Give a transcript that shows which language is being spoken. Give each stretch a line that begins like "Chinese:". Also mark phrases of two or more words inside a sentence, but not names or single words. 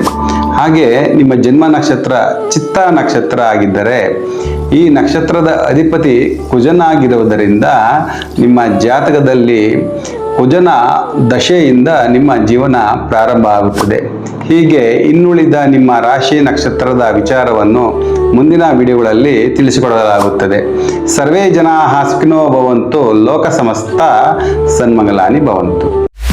Kannada: ಹಾಗೆ ನಿಮ್ಮ ಜನ್ಮ ನಕ್ಷತ್ರ ಚಿತ್ತ ನಕ್ಷತ್ರ ಆಗಿದ್ದರೆ ಈ ನಕ್ಷತ್ರದ ಅಧಿಪತಿ ಕುಜನಾಗಿರುವುದರಿಂದ ನಿಮ್ಮ ಜಾತಕದಲ್ಲಿ ಕುಜನ ದಶೆಯಿಂದ ನಿಮ್ಮ ಜೀವನ ಪ್ರಾರಂಭ ಆಗುತ್ತದೆ. ಹೀಗೆ ಇನ್ನುಳಿದ ನಿಮ್ಮ ರಾಶಿ ನಕ್ಷತ್ರದ ವಿಚಾರವನ್ನು ಮುಂದಿನ ವಿಡಿಯೋಗಳಲ್ಲಿ ತಿಳಿಸಿಕೊಡಲಾಗುತ್ತದೆ.
Sanskrit: ಸರ್ವೇ ಜನಾಃ ಸುಖಿನೋ ಭವಂತು, ಲೋಕ ಸಮಸ್ತ ಸನ್ಮಂಗಲಾನಿ ಭವಂತು.